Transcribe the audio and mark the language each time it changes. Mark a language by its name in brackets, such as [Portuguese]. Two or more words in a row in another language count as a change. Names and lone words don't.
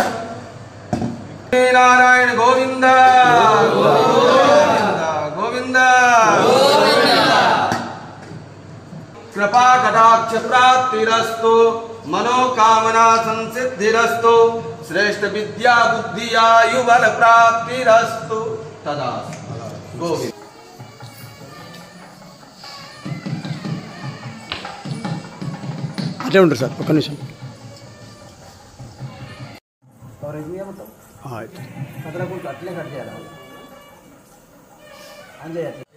[Sanskrit] नारायण गोविंद गोविंद कृपा कटाक्ष प्राप्तिरस्तु मनोकामना संसिद्धिरस्तु श्रेष्ठ विद्या बुद्धि आयु बल प्राप्तिरस्तु तदा गोविंद। [Telugu] అట్లే ఉంటారు సార్, ఒక్క నిమిషం. అట్లే కట్ చేయాలి. అంతే